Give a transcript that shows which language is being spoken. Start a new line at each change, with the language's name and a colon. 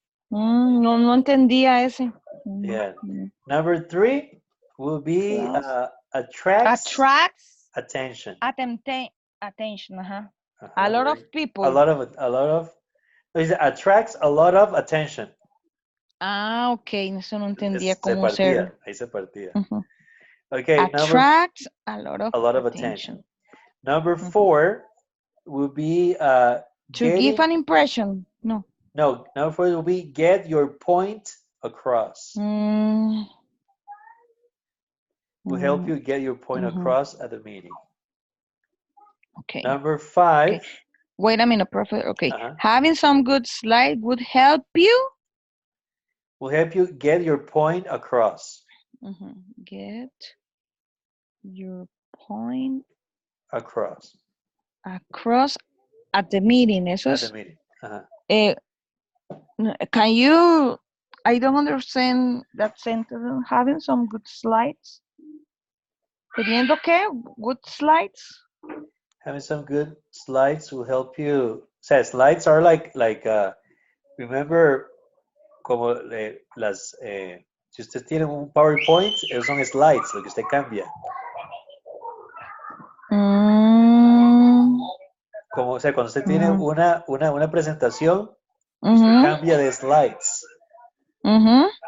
Spanish: No entendía ese.
English: Yeah. Number three will be attracts attention. Attention. A lot of people. A lot of. It attracts a lot of attention.
Spanish: Ah, ok. Eso no entendía cómo ser. Ahí se partía. Okay,
English: Attract a lot of attention. Number Mhm. 4 will be To give an impression. No. no, number 4 will be get your point across. Mm, Will help mm, you get your point mhm. across at the meeting. Okay. Number 5. Okay. Wait a minute, Professor. Okay. Uh-huh. Having some good slide would help you. Will help you get your point across. Get your point Across. across at the meeting. Eso At the
Spanish: es.
English: meeting. Uh-huh. Can you? I don't understand that sentence. Having some good slides.
Spanish: ¿Teniendo qué?
English: Good slides. Having some good slides will help you.
Spanish: O sea,
English: slides are like remember
Spanish: como las si usted tiene un PowerPoint, esos son slides, lo que usted cambia. Como, o sea, cuando usted tiene una presentación, usted cambia de slides. ¿Verdad?